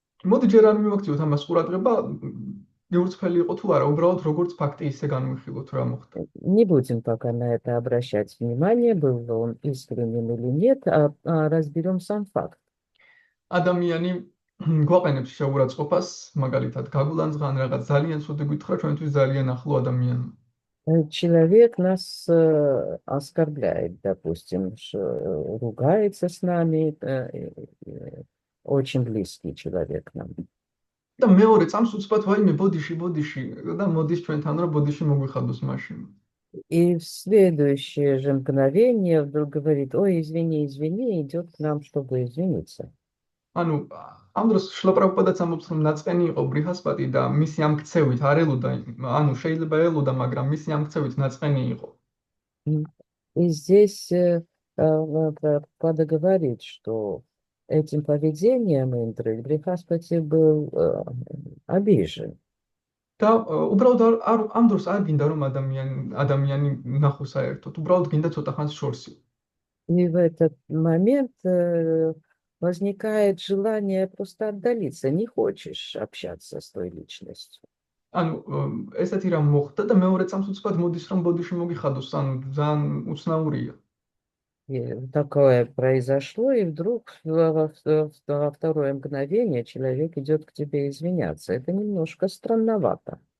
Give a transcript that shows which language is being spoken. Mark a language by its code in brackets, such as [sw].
[ka] მოდი ჯერ არ მივაქციოთ ამას ყურადღება, გურწფელი იყო თუ არა, უბრალოდ როგორც ფაქტი ისე განვიხილოთ რა მოხდა. [ru] Не будем пока на это обращать внимание, был ли он искренним или нет, а разберем сам факт. [ka] ადამიანი გვაყენებს შეურაცხყოფას, მაგალითად, გაგულანძღა ან რაღაც ძალიან ცუდი გითხრა, ჩვენთვის ძალიან ახლო ადამიანმა. [ru] Человек нас оскорбляет, допустим, ругается с нами, очень близкий человек нам. [ka] და მეორე წამს უცბად ვაიმე ბოდიში და მოდის ჩვენთან რომ ბოდიში მოგვიხადოს მაშინ. [ru] И в следующее же мгновение вдруг говорит: ой, извини, идет к нам, чтобы извиниться. [ka] ანუ ამ დროს შრილა პრაბჰუპადაც ამბობს, რომ ნაწყენი იყო ბრიჰასპატი და მისი ამ ქცევით არ ელოდა, ანუ შეიძლება ელოდა, მაგრამ მისი ამ ქცევით ნაწყენი იყო. [ru] И здесь Прабхупада говорит, что этим поведением Индры Брихаспати был обижен. [ka] და უბრალოდ ამ დროს არ გინდა რომ ადამიანი ნახოს საერთოდ, უბრალოდ გინდა ცოტა ხანს შორსი. [ru] И в этот момент возникает желание просто отдалиться, не хочешь общаться с той личностью. [ka] ანუ ესეთი რამ მოხდა და მეორე წამს უცბად მოდის რომ ბოდიში მოგიხადოს, ანუ ძალიან უცნაურია. [ru] И такое произошло, и вдруг во второе мгновение человек идет к тебе извиняться. Это немножко странновато.